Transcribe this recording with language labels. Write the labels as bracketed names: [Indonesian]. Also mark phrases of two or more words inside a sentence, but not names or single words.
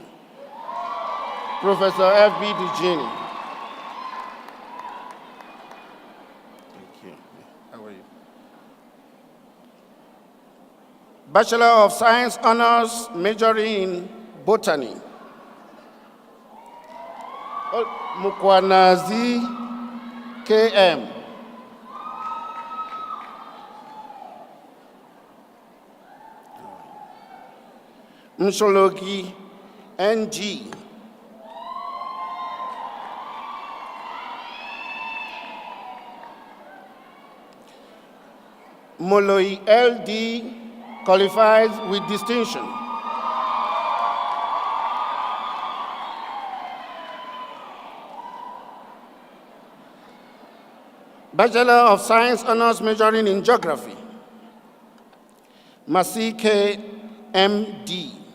[English] Professor F.B. Dugini. Thank you. How are you? Bachelor of Science Honors, majoring in Botany. Mukwanazi KM. Mshologi NG. Moloi LD qualifies with distinction. Bachelor of Science Honors majoring in Geography. Masike MD.